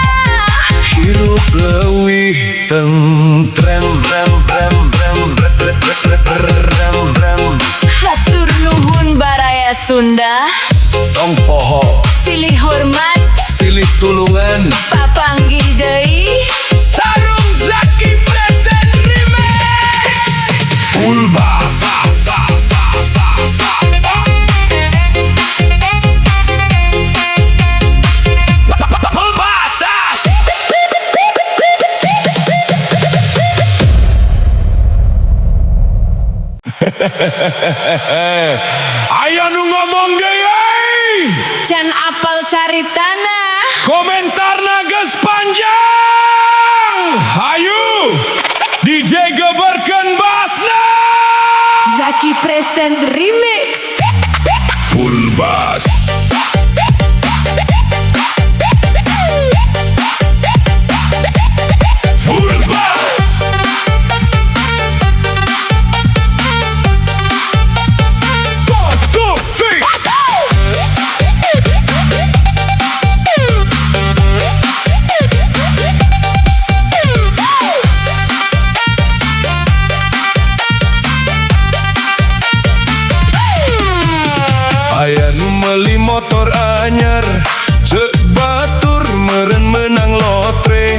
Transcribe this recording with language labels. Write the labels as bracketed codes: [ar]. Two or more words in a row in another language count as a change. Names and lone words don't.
[su] hirup leuwih tentrem rem rem rem rem rem rem. Hatur nuhun baraya Sunda. Tong poho Silih hormat silih tulungan papanggih deui. [en] sarung Zaki present remix full bass sa sa sa sa sa. Full bass sa. [su] Aya nu ngomong deui Can apal caritana. komentarna geus panjang. Hayu DJ geberkeun bassna. Zaki present remix. [en] Full bass. Full bass. One, two, three. [su] Aya nu meuli motor anyar ceuk batur meureun meunang lotre.